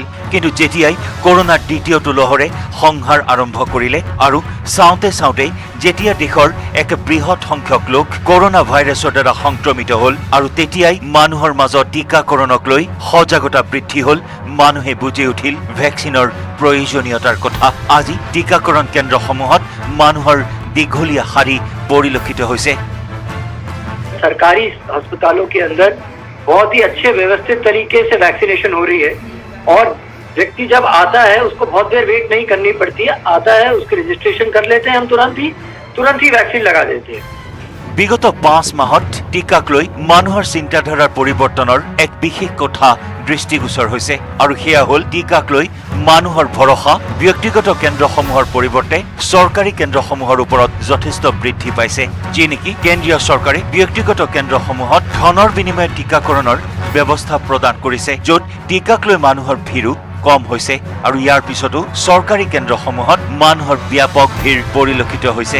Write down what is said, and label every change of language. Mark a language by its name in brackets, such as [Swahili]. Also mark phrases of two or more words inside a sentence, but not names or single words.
[Assamese] কিন্তু যেতিয়াই কৰোনাৰ দ্বিতীয়টো লহৰে সংহাৰ আৰম্ভ কৰিলে আৰু চাওঁতে যেতিয়া দেশৰ এক বৃহৎ সংখ্যক লোক কৰোনা ভাইৰাছৰ দ্বাৰা সংক্ৰমিত হ'ল আৰু তেতিয়াই মানুহৰ মাজত টীকাকৰণক লৈ সজাগতা বৃদ্ধি হ'ল, মানুহে বুজি উঠিল ভেকচিনৰ প্ৰয়োজনীয়তাৰ কথা। আজি টীকাকৰণ কেন্দ্ৰসমূহত মানুহৰ দীঘলীয়া শাৰী পৰিলক্ষিত হৈছে। [Hindi] सरकारी अस्पतालों के अंदर बहुत ही अच्छे व्यवस्थित तरीके से वैक्सीनेशन हो रही है और व्यक्ति जब आता है उसको बहुत देर वेट नहीं करनी पड़ती है, आता है उसकी रजिस्ट्रेशन कर लेते हैं हम तुरंत ही वैक्सीन लगा देते हैं। [Assamese] বিগত 5 মাহত টীকাক লৈ মানুহৰ চিন্তাধাৰাৰ পৰিৱৰ্তনৰ এক বিশেষ কথা দৃষ্টিগোচৰ হৈছে আৰু সেয়া হ'ল টীকাক লৈ মানুহৰ ভৰসা ব্যক্তিগত কেন্দ্ৰসমূহৰ পৰিৱৰ্তে চৰকাৰী কেন্দ্ৰসমূহৰ ওপৰত যথেষ্ট বৃদ্ধি পাইছে, যি নেকি কেন্দ্ৰীয় চৰকাৰে ব্যক্তিগত কেন্দ্ৰসমূহত ধনৰ বিনিময়ত টীকাকৰণৰ ব্যৱস্থা প্ৰদান কৰিছে, য'ত টীকাক লৈ মানুহৰ ভিৰো কম হৈছে আৰু ইয়াৰ পিছতো চৰকাৰী কেন্দ্ৰসমূহত মানুহৰ ব্যাপক ভিৰ পৰিলক্ষিত হৈছে।